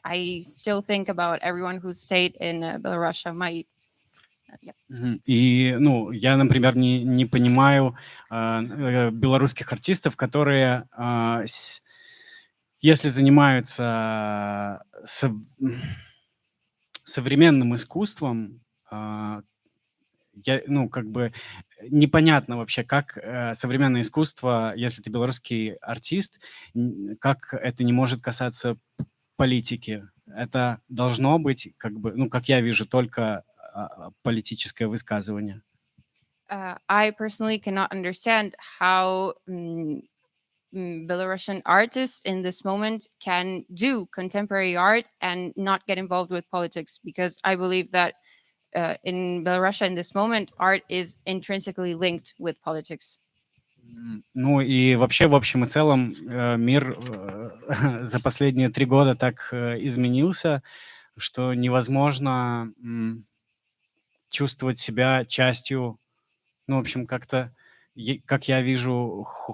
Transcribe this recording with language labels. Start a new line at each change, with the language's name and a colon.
English: I still think about everyone who stayed in Belarus.
Russian: И, я, например, не понимаю белорусских артистов, которые, если занимаются современным искусством, как бы непонятно вообще, как современное искусство, если ты белорусский артист, как это не может касаться политики. Это должно быть, как бы, как я вижу, только политическое высказывание.
English: I personally cannot understand how Belarusian artists in this moment can do contemporary art and not get involved with politics, because I believe that in Belarus in this moment, art is intrinsically linked with politics.
Russian: И вообще, в общем и целом, мир за последние 3 года так изменился, что невозможно чувствовать себя частью, в общем, как-то, как я вижу,